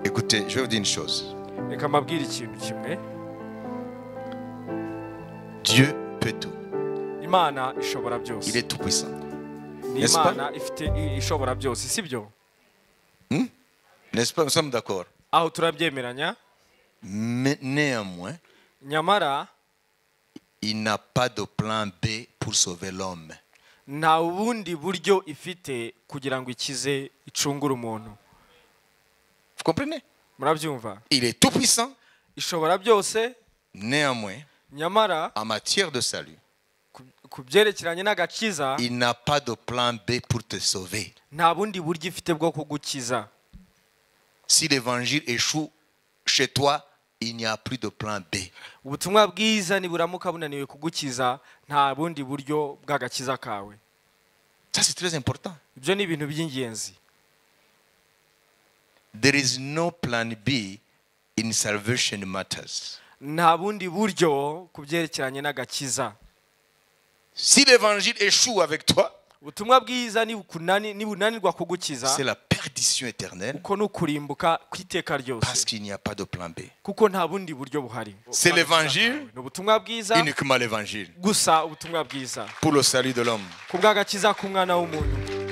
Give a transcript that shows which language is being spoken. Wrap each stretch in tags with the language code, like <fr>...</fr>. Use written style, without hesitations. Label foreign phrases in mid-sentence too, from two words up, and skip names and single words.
<fr>Écoutez, je vais vous dire une chose.</fr> <rw>reka mbabwire ikintu kimwe.</rw> <fr>Dieu peut tout.</fr> <rw>Imana ishobora byose.</rw> <fr>Il est tout puissant.</fr> <rw>Ni</rw> <fr>N'est-ce pas?</fr> <rw>Imana ifite ishobora byose, sibyo?</rw> <fr>N'est-ce pas? Nous sommes d'accord.</fr> <rw>Aho turabyemeranya.</rw> <fr>Mais néanmoins,</fr> <rw>Nyamara</rw> <fr>il n'a pas de plan B pour sauver l'homme.</fr> <rw>nta bundi buryo ifite kugira ngo ikize icungure umuntu.</rw> <fr>Vous comprenez?</fr> <rw>Murabyumva?</rw> <fr>Il est tout puissant.</fr> <rw>Ishobora byose.</rw> <fr>Néanmoins,</fr> <rw>Nyamara</rw> <fr>en matière de salut,</fr> <rw>ku byerekeranye n'agakiza</rw> <fr>il n'a pas de plan B pour te sauver.</fr> <rw>nta bundi buryo ifite bwo kugukiza.</rw> <fr>Si l'évangile échoue chez toi, il n'y a plus de plan B.</fr> <rw>Ubutumwa bwiza niburamuka bunaniwe kugukiza nta bundi buryo bw'agakiza kawe.</rw> <fr>Ça, c'est très important.</fr> <rw>Ibyo ni ibintu by'ingenzi.</rw> <en>There is no plan B in salvation matters.</en> <rw>Nta bundi buryo ku byerekeranye n'agakiza.</rw> <fr>Si l'évangile échoue avec toi,</fr> <rw>Ubutumwa bwiza nibunanirwa kugukiza,</rw> <fr>c'est la perdition éternelle</fr> <rw>uko nukurimbuka kwiteka</rw> <fr>parce</fr> <rw>ryose,</rw> <fr>qu'il n'y a pas de plan B.</fr> <rw>kuko nta bundi buryo buhari.</rw> <fr>C'est l'évangile,</fr> <rw>Ni ubutumwa bwiza</rw> <fr>uniquement l'évangile,</fr> <rw>gusa, ubutumwa bwiza</rw> <fr>pour le salut de l'homme.</fr> <rw>ku bw'agakiza k'umwana w'umuntu.</rw>